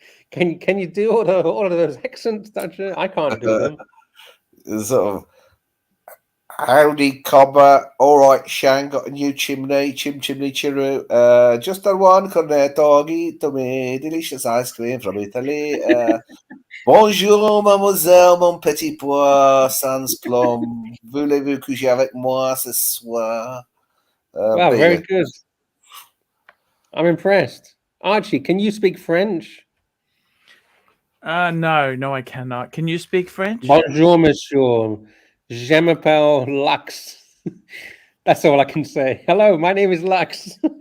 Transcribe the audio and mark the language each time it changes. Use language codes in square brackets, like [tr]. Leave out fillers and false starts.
[en] Can you do all of those accents, Dodger? I can't do them. Sort of, howdy, cobber. All right, Shang got a new chimney, chimney chiru. Just a one cornetto, to me, delicious ice cream from Italy. [fr] Bonjour, mademoiselle, mon petit pois, sans plomb. Voulez-vous coucher avec moi ce soir? [en] Wow, very good. I'm impressed. Archie, can you speak French? No, I cannot. Can you speak French? [fr] Bonjour, monsieur. Je m'appelle Lux. [en] That's all I can say. Hello, my name is Lux.